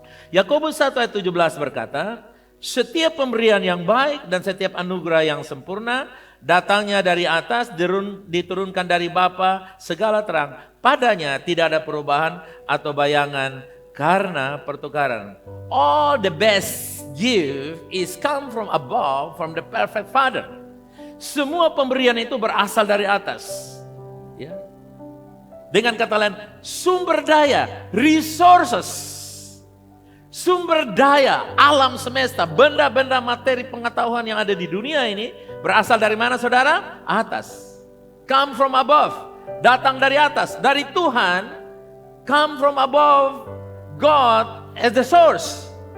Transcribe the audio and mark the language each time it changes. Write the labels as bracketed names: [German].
[Indonesian] Yakobus 1 ayat 17 berkata, setiap pemberian yang baik dan setiap anugerah yang sempurna datangnya dari atas, diturunkan dari Bapa segala terang. Padanya tidak ada perubahan atau bayangan karena pertukaran. [English] All the best gift is come from above, from the perfect Father. [Indonesian] Semua pemberian itu berasal dari atas. Ya. Dengan kata lain, sumber daya, resources. Sumber daya alam semesta, benda-benda materi pengetahuan yang ada di dunia ini berasal dari mana, saudara? Atas. [English] Come from above, [Indonesian] datang dari atas, dari Tuhan. [English] Come from above, God as the source.